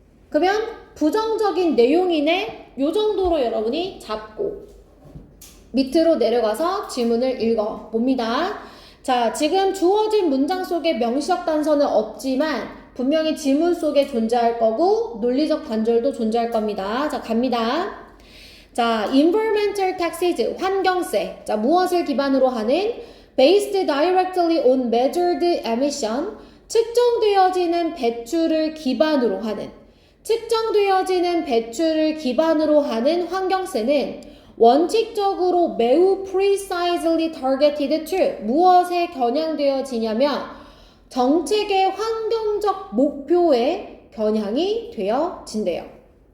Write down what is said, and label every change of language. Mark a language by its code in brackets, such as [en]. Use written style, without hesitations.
[ko] 그러면 부정적인 내용이네 요 정도로 여러분이 잡고 밑으로 내려가서 지문을 읽어 봅니다. 자, 지금 주어진 문장 속에 명시적 단서는 없지만 분명히 지문 속에 존재할 거고 논리적 단절도 존재할 겁니다. 자, 갑니다. 자, [en] environmental taxes, [ko] 환경세. 자, 무엇을 기반으로 하는? [en] based directly on measured emission, [ko] 측정되어지는 배출을 기반으로 하는. 측정되어지는 배출을 기반으로 하는 환경세는 원칙적으로 매우 [en] precisely targeted to, [ko] 무엇에 겨냥되어지냐면 정책의 환경적 목표에 겨냥이 되어진대요.